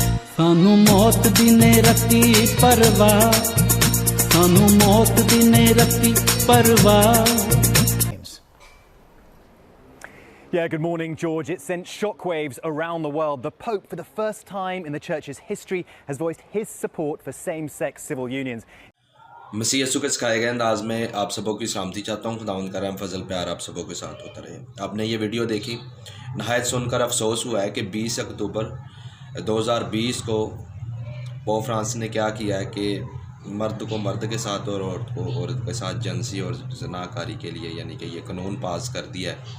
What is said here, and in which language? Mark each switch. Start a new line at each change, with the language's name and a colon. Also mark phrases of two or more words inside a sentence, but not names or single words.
Punjabi: ਸਾਨੂੰ ਮੌਤ ਦਿਨੇ ਰੱਤੀ ਪਰਵਾਹ, ਸਾਨੂੰ ਮੌਤ ਦਿਨੇ ਰੱਤੀ ਪਰਵਾਹ।
English: Yeah, good morning, George. It sent shockwaves around the world. The Pope, for the first time in the Church's history, has voiced his support for same-sex civil unions.
Hindi: मसीह यीशु के सिखाए गए अंदाज में आप सबों की सलामती चाहता हूँ। खुदावंद का रहम फजल प्यार आप सबों के साथ होता रहे। आपने ये वीडियो देखी, नहायत सुनकर अफसोस हुआ है कि 20 अक्टूबर 2020 को पोप फ्रांसिस ने क्या किया है कि मर्द को मर्द के साथ और औरत को औरत के साथ जंसी और जनाकारी के लिए यानी कि ये कानून पास कर दिया है।